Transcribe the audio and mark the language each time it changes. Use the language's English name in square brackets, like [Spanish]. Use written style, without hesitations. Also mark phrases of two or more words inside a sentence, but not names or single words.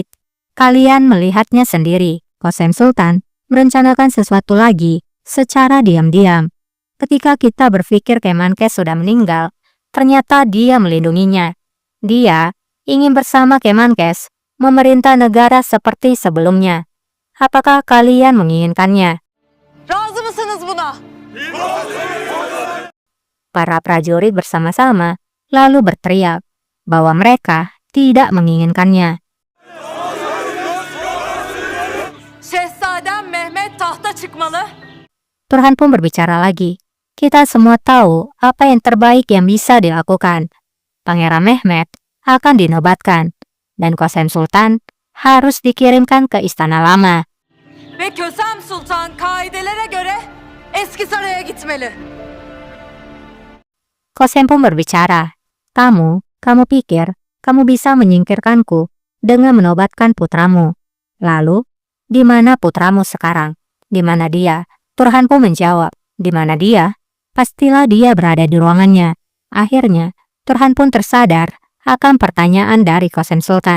[Indonesian] Kalian melihatnya sendiri. Kosem Sultan merencanakan sesuatu lagi secara diam-diam. Ketika kita berpikir Kemenkes sudah meninggal, ternyata dia melindunginya. Dia ingin bersama Kemenkes memerintah negara seperti sebelumnya. Apakah kalian menginginkannya? [Turkish] Razı mısınız buna? [Indonesian] Para prajurit bersama-sama lalu berteriak bahwa mereka tidak menginginkannya. [Turkish] Şehzadem Mehmet tahta çıkmalı. [Indonesian] Turhan pun berbicara lagi. Kita semua tahu apa yang terbaik yang bisa dilakukan. Pangeran Mehmet akan dinobatkan, dan Kösem Sultan harus dikirimkan ke Istana Lama. [Turkish] Ve Kösem Sultan kaidelere göre eski saraya gitmeli. [Indonesian] Kösem pun berbicara, kamu pikir kamu bisa menyingkirkanku dengan menobatkan putramu. Lalu, di mana putramu sekarang? Di mana dia? Turhan pun menjawab, di mana dia? Pastilah dia berada di ruangannya. Akhirnya, Turhan pun tersadar akan pertanyaan dari Kösem Sultan.